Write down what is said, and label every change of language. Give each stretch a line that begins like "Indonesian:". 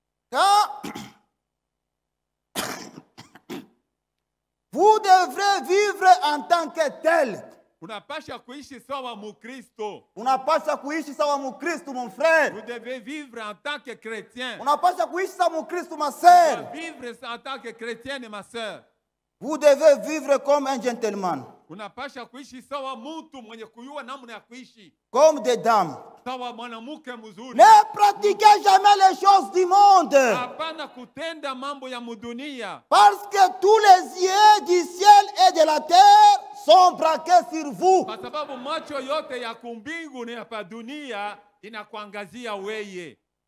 French: Quand vous devrez vivre en tant que tel.
Swahili: Unapasha kuishi sawa Mukristo. Unapaswa kuishi sawa Mkristo
French: mon frère. Vous devez vivre en tant que chrétien.
Swahili: Unapaswa kuishi sawa Mkristo
French: ma sœur. Vivre en tant que chrétienne, ma soeur. Vous devez vivre comme un gentleman,
Swahili: Unapasha kuishi sawa mtu mwenye kujua namna ya kuishi.
French: comme des dames.
Swahili: Sawa mwanamke mzuri.
French: Ne pratiquez jamais les choses du monde,
Swahili: Hapana kutenda mambo ya mudunia.
French: parce que tous les yeux du ciel et de la terre sont braqués sur vous.
Swahili: Kwa sababu macho yote ya kumbingu na ya dunia inakuangazia weye.